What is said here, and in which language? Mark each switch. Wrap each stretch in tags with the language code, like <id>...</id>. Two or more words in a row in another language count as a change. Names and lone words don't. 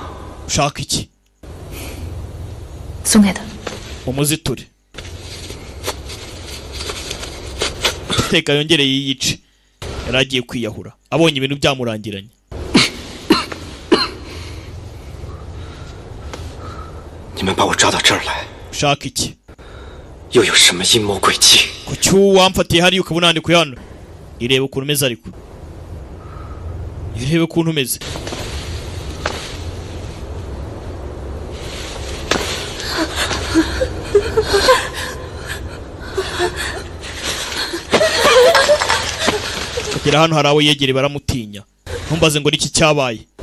<rw>ushaka iki</rw> <zh>送给他。</zh> <rw>umuziture reka yongere yiyice yari agiye kwiyahura abonye ibintu byamurangiranye</rw> <zh>你们把我抓到这儿来，</zh> <rw>ushaka iki</rw> <zh>又有什么阴谋诡计？</zh> <rw>kuki wamfatiye hariya ukaba unandikuye hano irebe ukuntu umeze ariko irebe ukuntu umeze kugera hano hari abo yegereye baramutinya ntumbaze ngo niki cyabaye</rw>